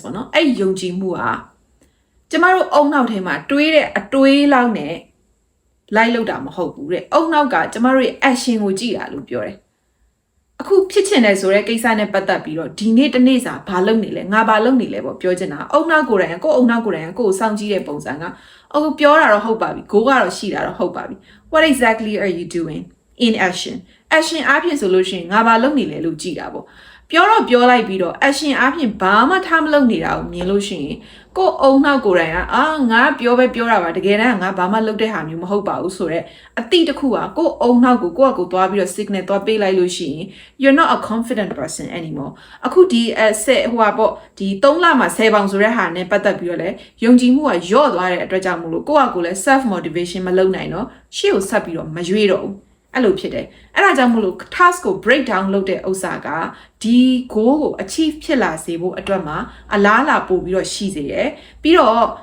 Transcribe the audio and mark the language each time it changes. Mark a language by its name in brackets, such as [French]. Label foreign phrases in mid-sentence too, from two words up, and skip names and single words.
[Burmese] ပေါ့နော်အဲ့ယုံကြည်မှုဟာကျမတို့အုံနောက်ထဲမှာတွေးတဲ့အတွေးလောက်နဲ့လိုက်လုပ်တာမဟုတ်ဘူးတဲ့အုံနောက်ကကျမတို့ရဲ့ action ကိုကြည့်တာလို့ပြောတယ်အခုဖြစ်ချင်တယ်ဆိုတဲ့ကိစ္စနဲ့ပတ်သက်ပြီးတော့ဒီနေ့တစ်နေ့စာဘာလုပ်နေလဲငါဘာလုပ်နေလဲ ပေါ့ပြောချင်တာအုံနောက်ကိုယ်တိုင်ကိုယ်အုံနောက်ကိုယ်တိုင်ကိုယ်စောင့်ကြည့်တဲ့ပုံစံကအခုပြောတာတော့ဟုတ်ပါပြီ goal ကတော့ရှိတာတော့ဟုတ်ပါပြီ [English] what exactly are you doing in action [Burmese] အားဖြင့်ဆိုလို့ရှိရင်ငါဘာ လုပ်နေလဲလို့ကြည့်တာပေါ့ပြောတော့ပြောလိုက်ပြီးတော့ action အားဖြင့်ဘာမှထားမလုပ်နေတာကိုမြင်လို့ရှိရင်ကိုယ်အုံနောက်ကိုယ်တိုင်ကငါပြော တာပါတကယ်တမ်းငါဘာမှလုပ်တဲ့ဟာမျိုးမဟုတ်ပါဘူးဆိုတော့အတိတစ်ခုကကိုယ်အုံနောက်ကိုကိုယ့်အကူသွားပြီးတော့ signal သွားပေးလိုက်လို့ရှိရင် [English] you're not a confident person anymore [Burmese] အခုဒီဟိုပါပေါ့ဒီ3လမှာ10ပေါင်ဆိုတဲ့ဟာနဲ့ပတ်သက်ပြီးတော့လဲယုံကြည်မှုကညော့သွားတဲ့အတွက်ကြောင့်မို့လို့ကိုယ့်အကူလဲ [English] self motivation [Burmese] မလုပ်နိုင်တော့ရှေ့ကိုဆက်ပြီးတော့မရွေ့တော့ဘူးအဲ့လိုဖြစ်တယ်အဲ့ဒါကြောင့်မို့လို့ task ကို [English] break down [Burmese] လုပ်တဲ့ဥစ္စာကဒီ goal ကို achieve ဖြစ်လာစေဖို့အတွက်မှာအလားအလာပို့ပြီးတော့ရှိစေတယ်ပြီးတော့